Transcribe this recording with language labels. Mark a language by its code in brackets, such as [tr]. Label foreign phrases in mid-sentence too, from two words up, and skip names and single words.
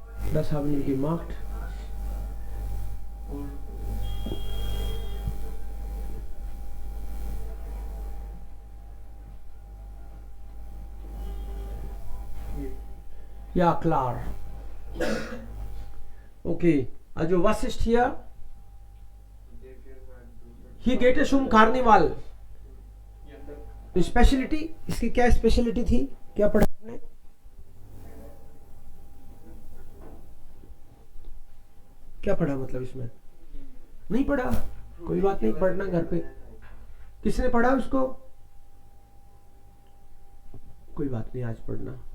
[de] Das haben wir gemacht. Ja, klar. Okay, also was ist hier? Hier geht es um कार्निवाल. [hi] स्पेशलिटी, इसकी क्या स्पेशलिटी थी, क्या पढ़ा आपने? क्या पढ़ा मतलब इसमें? नहीं पढ़ा, कोई बात नहीं, पढ़ना घर पे. किसने पढ़ा उसको? कोई बात नहीं, आज पढ़ना.